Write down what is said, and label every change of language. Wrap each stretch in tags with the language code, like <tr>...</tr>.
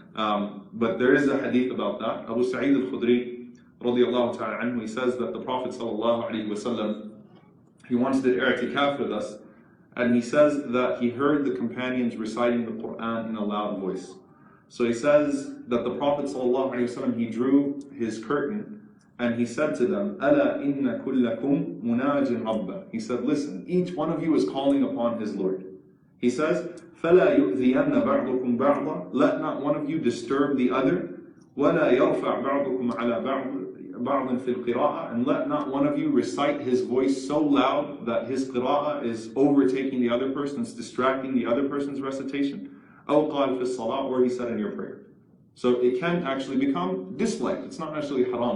<en>But there is a hadith about that. Abu Sa'id al-Khudri, radiyallahu ta'ala anhu, he says that the Prophet sallallahu alaihi wasallam, he once did i'tikaf with us, and he says that he heard the companions reciting the Quran in a loud voice. So he says that the Prophet sallallahu alaihi wasallam, he drew his curtain, and he said to them,</en> <ar>"Ala inna kullakum munajin rabba."</ar> <en>He said, listen, each one of you is calling upon his Lord. He says,</en> <ar>فَلَا يُؤْذِيَنَّ بَعْضُكُمْ بَعْضًا.</ar> <en>Let not one of you disturb the other.</en> <ar>وَلَا يَرْفَعْ بَعْضُكُمْ عَلَى بَعْضٍ فِي الْقِرَاءَةِ.</ar> <en>And let not one of you recite his voice so loud that his qira'ah is overtaking the other person, it's distracting the other person's recitation.</en> <ar>أَوْ قَالْ فِي الصَّلَاةِ.</ar> <en>Or he said in your prayer. So it can actually become disliked. It's not necessarily haram.</en>